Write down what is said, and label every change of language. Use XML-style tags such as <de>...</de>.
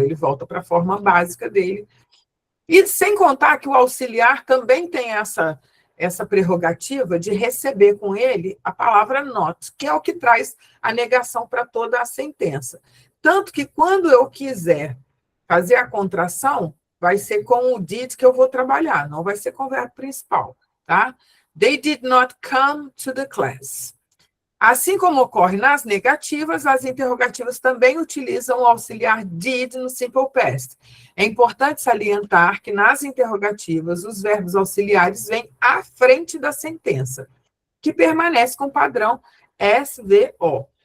<pt>Ele volta para a forma básica dele. E sem contar que o auxiliar também tem essa prerrogativa de receber com ele a palavra not, que é o que traz a negação para toda a sentença. Tanto que quando eu quiser fazer a contração, vai ser com o did que eu vou trabalhar, não vai ser com o verbo principal, tá?</pt> <en>They did not come to the class.</en> <pt>Assim como ocorre nas negativas, as interrogativas também utilizam o auxiliar did no simple past. É importante salientar que nas interrogativas os verbos auxiliares vêm à frente da sentença. que permanece com o padrão SVO.</pt>